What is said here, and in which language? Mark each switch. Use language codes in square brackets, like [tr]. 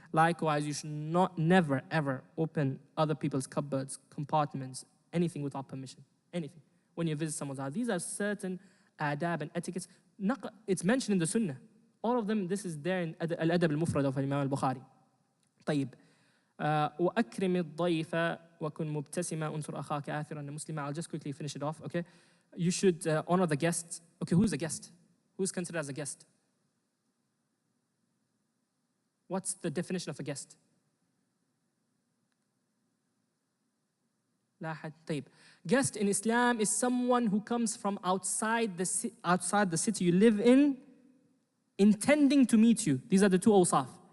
[en] Likewise, you should never, ever open other people's cupboards, compartments, anything without permission. Anything. When you visit someone's house. These are certain adab and etiquettes. It's mentioned in the Sunnah. All of them, this is there in Al-Adab al-Mufrad of Imam al-Bukhari. [ar] طيب. وأكرم الضيف وكن مبتسما أنصر أخاك آثرا مسلما. [en] I'll just quickly finish it off, okay? You should honor the guest. Okay, who's a guest? Who's considered as a guest? What's the definition of a guest? [ar] لا حد. طيب. [en] Guest in Islam is someone who comes from outside the city you live in, intending to meet you. These are the 2 awsaf.